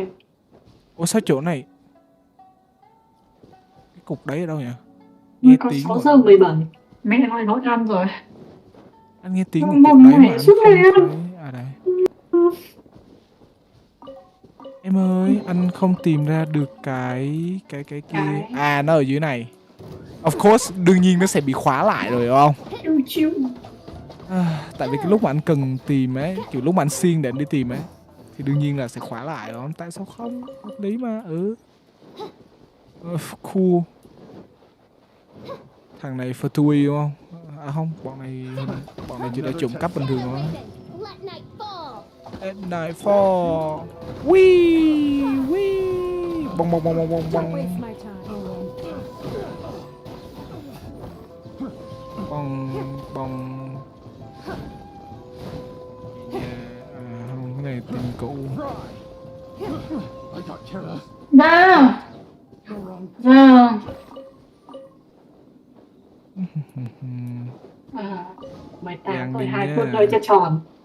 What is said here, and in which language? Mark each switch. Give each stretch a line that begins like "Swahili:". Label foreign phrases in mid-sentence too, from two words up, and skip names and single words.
Vietnamese: Ủa sao chỗ này? Cái cục đấy ở đâu nhỉ? Nghe có tiếng 6 giờ 17. Mẹ nói nói ăn rồi. Anh nghe tiếng của cục đấy mà anh không thấy. À đây. Em ơi, anh không tìm ra được cái kia. À, nó ở dưới này.
English: Of course,
Vietnamese: đương nhiên nó sẽ bị khóa lại rồi không? Tại vì cái lúc mà anh cần tìm ấy, kiểu lúc mà anh xiên để anh đi tìm ấy, thì đương nhiên là sẽ khóa lại đó. Tại sao không? Hợp lý mà. Cool. Thằng này Fatui đúng không? À không, bọn này chỉ là trộm cắp bình thường thôi.
English: Let nightfall. Wee, wee. Bong bong bong bong bong bong. Bong bong.
Vietnamese: Không, cái này tình cũ. Nào. Giờ. 18 rồi, 2 phút thôi cho tròn.